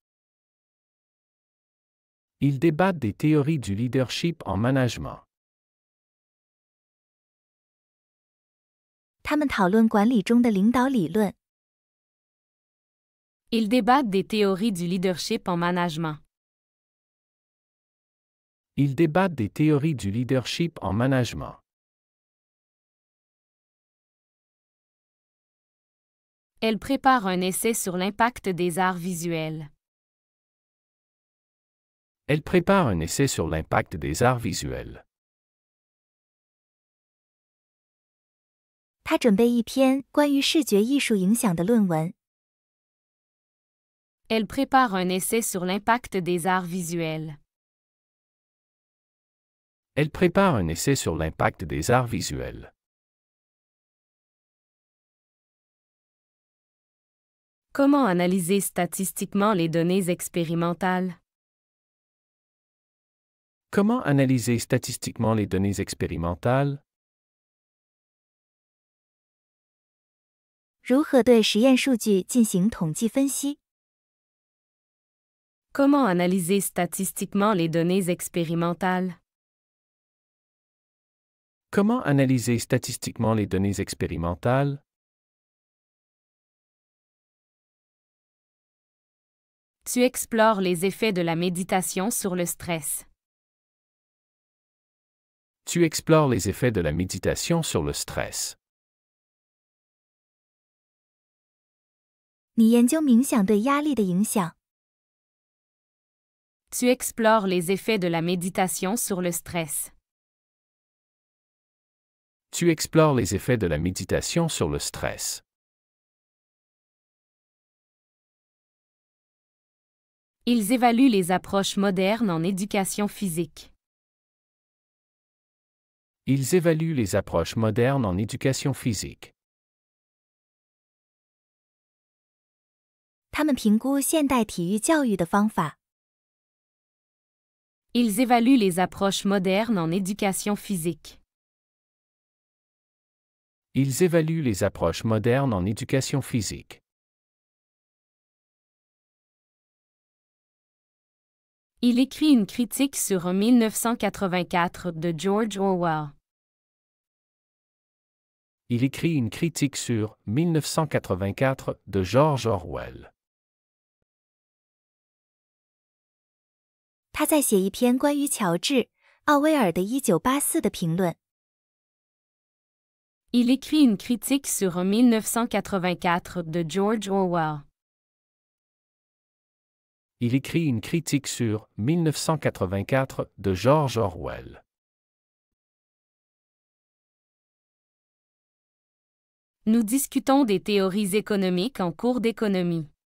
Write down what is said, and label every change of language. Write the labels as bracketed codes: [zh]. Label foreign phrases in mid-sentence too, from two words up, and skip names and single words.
[fr] Ils débattent des théories du leadership en management. [zh] 他们讨论管理中的领导理论。 [fr] Ils débattent des théories du leadership en management. Ils débattent des théories du leadership en management. Elle prépare un essai sur l'impact des arts visuels. Elle prépare un essai sur l'impact des arts visuels. [zh] 他准备一篇关于视觉艺术影响的论文。 [fr] Elle prépare un essai sur l'impact des arts visuels. Elle prépare un essai sur l'impact des arts visuels. Comment analyser statistiquement les données expérimentales? Comment analyser statistiquement les données expérimentales? [zh] 如何对实验数据进行统计分析？ [fr] Comment analyser statistiquement les données expérimentales? Comment analyser statistiquement les données expérimentales? Tu explores les effets de la méditation sur le stress. Tu explores les effets de la méditation sur le stress. [zh] 你研究冥想对压力的影响。 [fr] Tu explores les effets de la méditation sur le stress. Tu explores les effets de la méditation sur le stress. Ils évaluent les approches modernes en éducation physique. Ils évaluent les approches modernes en éducation physique. [zh] 他们评估现代体育教育的方法。 [fr] Ils évaluent les approches modernes en éducation physique. Ils évaluent les approches modernes en éducation physique. Il écrit une critique sur 1984 de George Orwell. Il écrit une critique sur 1984 de George Orwell. [zh] 他在写一篇关于乔治·奥威尔的1984的评论。 [fr] Il écrit une critique sur 1984 de George Orwell. Il écrit une critique sur 1984 de George Orwell. Nous discutons des théories économiques en cours d'économie.